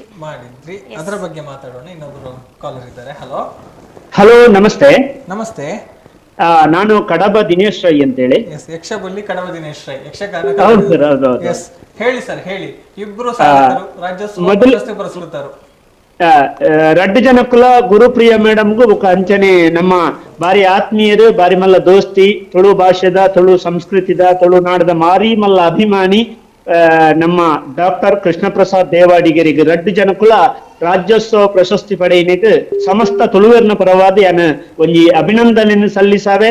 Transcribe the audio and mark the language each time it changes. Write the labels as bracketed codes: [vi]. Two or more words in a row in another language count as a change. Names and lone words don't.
[kn] ಅದರ ಬಗ್ಗೆ ಮಾತಾಡೋಣ. ಇನ್ನೊಬ್ರು ಕಾಲರ್ ಇದ್ದಾರೆ. ಹಲೋ, ನಮಸ್ತೆ. ನಮಸ್ತೆ, ನಾನು ಕಡಬ ದಿನೇಶ್ ರೈ ಅಂತೇಳಿ. ಯಕ್ಷಬಲ್ಲಿ ಕಡಬ ದಿನೇಶ್ ರೈ, ಯಕ್ಷಗಾನ. ಹೌದು ಸರ್, ಹೌದು. ಹೇಳಿ ಸರ್, ಹೇಳಿ. ಇಬ್ರು ರಾಜ್ಯೋತ್ಸವ ಪ್ರಶಸ್ತಿ ಪುರಸ್ಕೃತರು. [tcy] ರಡ್ಡು ಜನಕುಲ ಗುರುಪ್ರಿಯ ಮೇಡಮ್ಗೂ ಅಂಚನೆ ನಮ್ಮ ಬಾರಿ ಆತ್ಮೀಯರು, ಬಾರಿ ಮಲ್ಲ ದೋಸ್ತಿ, ತುಳು ಭಾಷೆದ, ತುಳು ಸಂಸ್ಕೃತಿದ, ತುಳುನಾಡದ ಮಾರಿ ಮಲ್ಲ ಅಭಿಮಾನಿ ನಮ್ಮ ಡಾಕ್ಟರ್ ಕೃಷ್ಣ ಪ್ರಸಾದ್ ದೇವಾಡಿಗರಿಗೆ ರಡ್ಡು ಜನಕುಲ ರಾಜ್ಯೋತ್ಸವ ಪ್ರಶಸ್ತಿ ಪಡೆಯಿನಿಗೆ ಸಮಸ್ತ ತುಳುವರ್ನ ಪರವಾದ ಯಾನ ಒಂಜಿ ಅಭಿನಂದನೆಯನ್ನು ಸಲ್ಲಿಸಾವೆ.